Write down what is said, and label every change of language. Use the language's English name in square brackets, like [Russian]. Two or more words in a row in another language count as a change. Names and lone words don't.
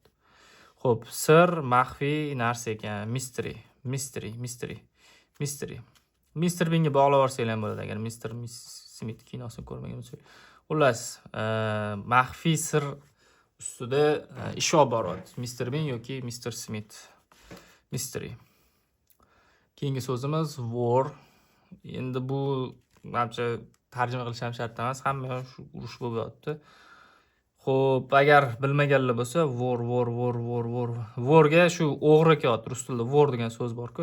[Uzbek] Xo'p, sir maxfiy narsa ekan. Mystery. Mr. Bean'ga bog'lab olsanglar ham bo'ladi agar Mr. Smith kinosini ko'rmagan bo'lsangiz. Xullas, maxfiy sir ustida ish olib boryapti. Mr. Bean yoki Mr. Smith. Mystery. Keyingi so'zimiz war. Endi bu menimcha tarjima qilish ham shart emas. Hamma shu urush bo'lyapti. Xo'p, agar bilmaganlar bo'lsa, war. Warga shu o'g'ri kelyapti. Rus tilida war degan so'z bor-ku.